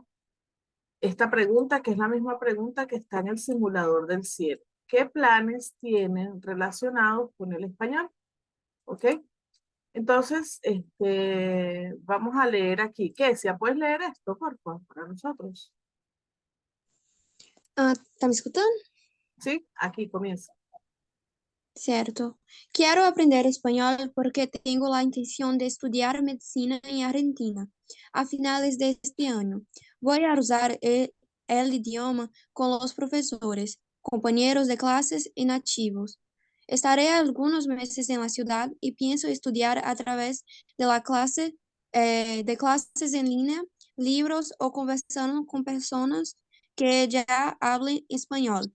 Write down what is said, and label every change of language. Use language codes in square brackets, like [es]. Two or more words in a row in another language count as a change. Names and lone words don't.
[es] Esta pregunta, que es la misma pregunta que está en el simulador del cielo. ¿Qué planes tienen relacionados con el español? ¿Ok? Entonces, vamos a leer aquí. ¿Qué? ¿Ya puedes leer esto, por favor, para nosotros? [pt] Ah, tá me escutando? [es] ¿Sí? Aquí comienza. [pt] Certo. Quero aprender espanhol porque tenho a intenção de estudar medicina em Argentina [es] a finales de este año. Voy a usar el idioma con los profesores, compañeros de clases y nativos. Estaré algunos meses en la ciudad y pienso estudiar a través de de clases en línea, libros o conversando con personas que ya hablen español.